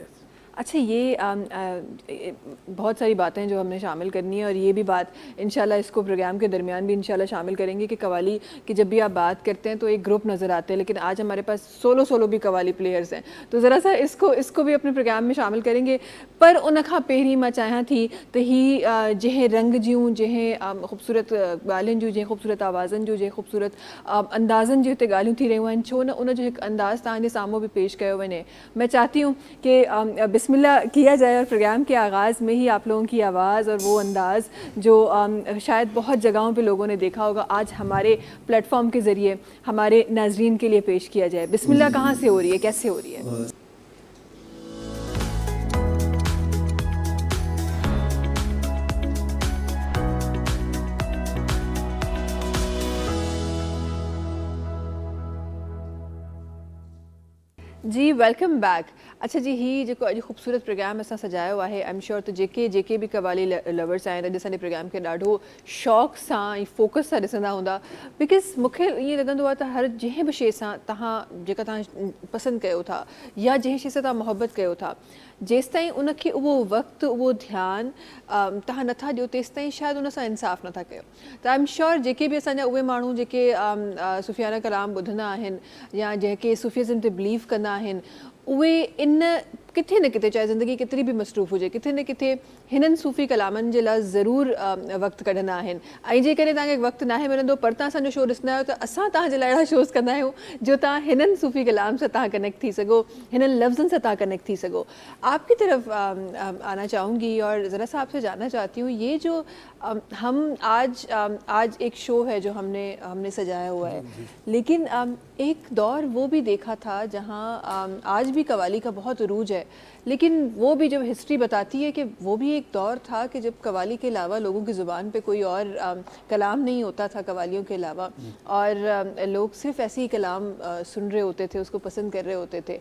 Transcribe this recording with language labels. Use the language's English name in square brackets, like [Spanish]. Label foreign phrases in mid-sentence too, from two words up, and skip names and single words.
[Urdu] اچھا، یہ بہت ساری باتیں جو ہم نے شامل کرنی ہے، اور یہ بھی بات ان شاء اللہ اس کو پروگرام کے درمیان بھی ان شاء اللہ شامل کریں گے کہ قوالی کی جب بھی آپ بات کرتے ہیں تو ایک گروپ نظر آتے ہیں، لیکن آج ہمارے پاس سولو بھی قوالی پلیئرز ہیں، تو ذرا سا اس کو بھی اپنے پروگرام میں شامل کریں گے. [Sindhi] पर उन खां पहिरीं मां चाहियां थी त ही जंहिं रंग जूं, जंहिं ख़ूबसूरत ॻाल्हियुनि जूं, जंहिं ख़ूबसूरत आवाज़नि जूं, जंहिं ख़ूबसूरत अंदाज़नि जी हिते ॻाल्हियूं थी रहियूं आहिनि, छो न उन जो हिकु अंदाज़ तव्हांजे साम्हूं भी पेश कयो वञे। [Urdu] میں چاہتی ہوں کہ بسم اللہ کیا جائے اور پروگرام کے آغاز میں ہی آپ لوگوں کی آواز اور وہ انداز جو شاید بہت جگہوں پہ لوگوں نے دیکھا ہوگا، آج ہمارے پلیٹ فارم کے ذریعے ہمارے ناظرین کے لیے پیش کیا جائے. بسم اللہ کہاں سے ہو رہی ہے، کیسے ہو رہی ہے? [English] ji, welcome back. [Sindhi] अच्छा जी, ही जेको अॼु ख़ूबसूरत प्रोग्राम असां सजायो आहे, [English] I am sure [Sindhi] त जेके भी कवाली लवर्स आहिनि अॼु असांजे प्रोग्राम खे ॾाढो शौक़ सां ऐं फोकस सां ॾिसंदा हूंदा, बिकॉज़ मूंखे ईअं लॻंदो आहे त हर जंहिं बि शइ सां तव्हां जेका तव्हां पसंदि कयो था या जंहिं शइ सां तव्हां मोहबत कयो था, जेसिताईं उनखे उहो वक़्तु उहो ध्यानु तव्हां नथा ॾियो, तेसिताईं शायदि उन सां इंसाफ़ नथा कयो। त [English] I am sure [Sindhi] जेके बि असांजा उहे माण्हू जेके सूफ़ियाना कलाम ॿुधंदा आहिनि या जेके सूफ़ीज़म ते बिलीव कंदा आहिनि, उहे इन किथे न किथे, चाहे ज़िंदगी केतिरी बि मसरूफ़ हुजे, किथे न किथे हिननि सूफ़ी कलामनि जे लाइ ज़रूरु वक़्तु कढंदा आहिनि। ऐं जेकॾहिं तव्हांखे वक़्तु नाहे मिलंदो पर तव्हां असांजो शो ॾिसंदा आहियो, त असां तव्हांजे लाइ अहिड़ा शोज़ कंदा आहियूं जो तव्हां हिननि सूफ़ी कलाम सां तव्हां कनेक्ट थी सघो, हिननि लफ्ज़नि से तव्हां कनेक्ट थी सघो। [Urdu] آپ کی طرف آنا چاہوں گی اور ذرا سا آپ سے جاننا چاہتی ہوں، یہ جو ہم آج ایک شو ہے جو ہم نے سجایا ہوا ہے، لیکن ایک دور وہ بھی دیکھا تھا جہاں آج بھی قوالی کا بہت عروج ہے، لیکن وہ بھی جب ہسٹری بتاتی ہے کہ وہ بھی ایک دور تھا کہ جب قوالی کے علاوہ لوگوں کی زبان پہ کوئی اور کلام نہیں ہوتا تھا قوالیوں کے علاوہ، اور لوگ صرف ایسے ہی کلام سن رہے ہوتے تھے، اس کو پسند کر رہے ہوتے تھے.